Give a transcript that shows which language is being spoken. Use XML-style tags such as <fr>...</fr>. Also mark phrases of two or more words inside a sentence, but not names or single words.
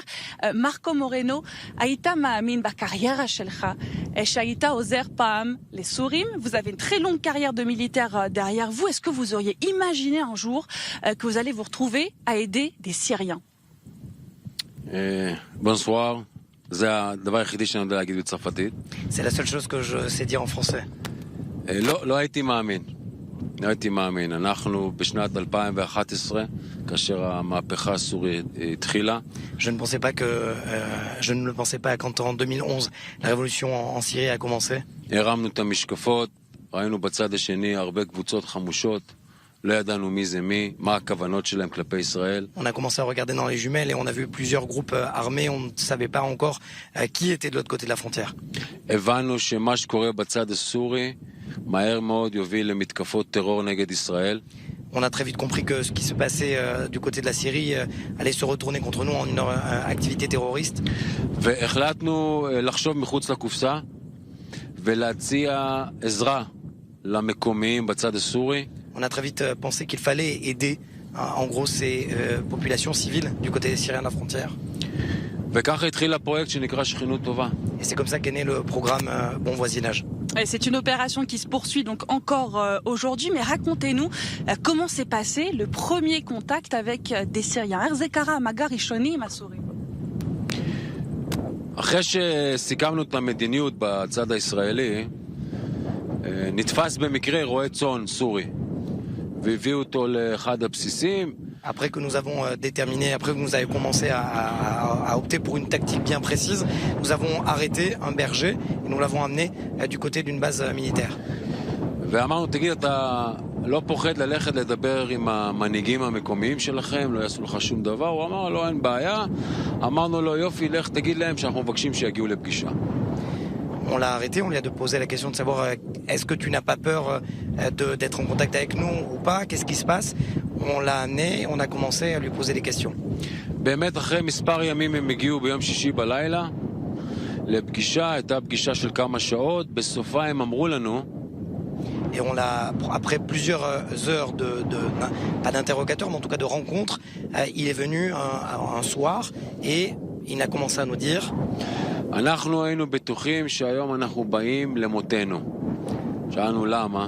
<fr>Marco Moreno, Aïta Ma'amin Bakariera Shelcha, Shaïta Ozer Pam, les Sourim. Vous avez une très longue carrière de militaire derrière vous. Est-ce que vous auriez imaginé un jour que vous allez vous retrouver à aider des Syriens? Bonsoir. C'est la seule chose que je sais dire en français.</fr> <he>לא הייתי מאמין. אנחנו בשנת 2011, כאשר המהפכה הסורית התחילה.</he> <fr>Je ne le pensais pas quand en 2011 la révolution en Syrie a commencé.</fr> <he>הרמנו את המשקפות, ראינו בצד השני הרבה קבוצות חמושות. לא ידענו מי זה מי, מה הכוונות שלהם כלפי ישראל.</he> <fr>On a commencé à regarder dans les jumelles et on a vu plusieurs groupes armés, on ne savait pas encore qui était de l'autre côté de la frontière.</fr> <he>הבנו שמה שקורה בצד הסורי מהר מאוד יוביל למתקפות טרור נגד ישראל.</he> <fr>On a très vite compris que ce qui se passait du côté de la Syrie allait se retourner contre nous en une activité terroriste.</fr> <he>והחלטנו לחשוב מחוץ לקופסה ולהציע עזרה למקומיים בצד הסורי.</he> <fr>On a très vite pensé qu'il fallait aider en gros ces populations civiles du côté des Syriens de la frontière.</fr> <he>וככה התחיל הפרויקט שנקרא שכנות טובה.</he> <fr>Et c'est comme ça qu'est né le programme Bon Voisinage. C'est une opération qui se poursuit donc encore aujourd'hui, mais racontez-nous comment s'est passé le premier contact avec des Syriens. Erzekara Magarishoni Masuri.</fr> <he>אחרי שסיכמנו את המדיניות בצד הישראלי, נתפס במקרה רועה צאן סורי, והביאו אותו לאחד הבסיסים.</he> <fr>Après que nous avons déterminé, après que nous avons commencé à opter pour une tactique bien précise, nous avons arrêté un berger et nous l'avons amené du côté d'une base militaire.</fr> <he>ואמרנו, תגיד, אתה לא פוחד ללכת לדבר עם המנהיגים המקומיים שלכם, לא יעשו לך שום דבר? הוא אמר, לא, אין בעיה. אמרנו לו, יופי, לך תגיד להם שאנחנו מבקשים שיגיעו לפגישה.</he> <fr>On l'a arrêté, on lui a posé la question de savoir est-ce que tu n'as pas peur d'être en contact avec nous ou pas, qu'est-ce qui se passe. On l'a amené, on a commencé à lui poser des questions.</fr> <he>באמת אחרי מספר ימים הם הגיעו ביום שישי בלילה לפגישה, הייתה פגישה של כמה שעות, בסופה הם אמרו לנו.</he> <fr>Et on l'a, après plusieurs heures pas d'interrogateur, mais en tout cas de rencontre, il est venu un soir et il a commencé à nous dire</fr> <he>אנחנו היינו בטוחים שהיום אנחנו באים למותנו. שאלנו למה?</he>